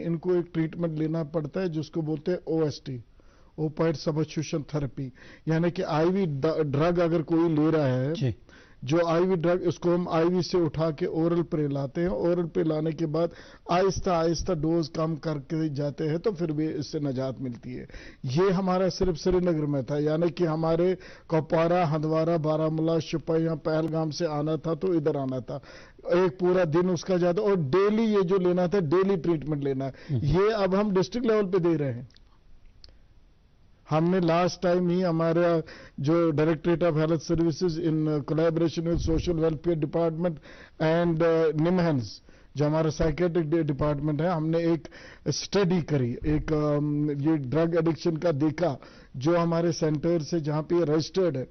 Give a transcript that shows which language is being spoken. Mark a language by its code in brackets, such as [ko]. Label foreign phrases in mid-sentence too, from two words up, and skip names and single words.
[ur] ان کو ایک ٹریٹمنٹ لینا پڑتا ہے جس کو بولتے ہیں OST، [en] opioid substitution therapy, [ur] یعنی کہ IV ڈرگ اگر کوئی لے رہا ہے، جو IV ڈرگ، اس کو ہم IV سے اٹھا کے اورل پہ لاتے ہیں. اورل پہ لانے کے بعد آہستہ آہستہ ڈوز کم کر کے جاتے ہیں تو پھر بھی اس سے نجات ملتی ہے. یہ ہمارا صرف سری نگر میں تھا، یعنی کہ ہمارے کپوارہ، ہندوارہ، بارہمولہ، شوپیاں، پہلگام سے آنا تھا تو ادھر آنا تھا. ایک پورا دن اس کا جاتا، اور ڈیلی یہ جو لینا تھا، [en] daily treatment [ur] لینا ہے. یہ اب ہم [en] district level [ur] پہ دے رہے ہیں. ہم نے [en] last time [ur] ہی ہمارا جو ڈائریکٹریٹ آف ہیلتھ سروسز [en] in collaboration with [ur] سوشل ویلفیئر ڈپارٹمنٹ اینڈ نمہنز جو ہمارا [en] psychiatric department [ur] ہے، ہم نے ایک اسٹڈی کری، ایک یہ [en] drug addiction [ur] کا دیکھا جو ہمارے سینٹر سے جہاں پہ رجسٹرڈ ہے.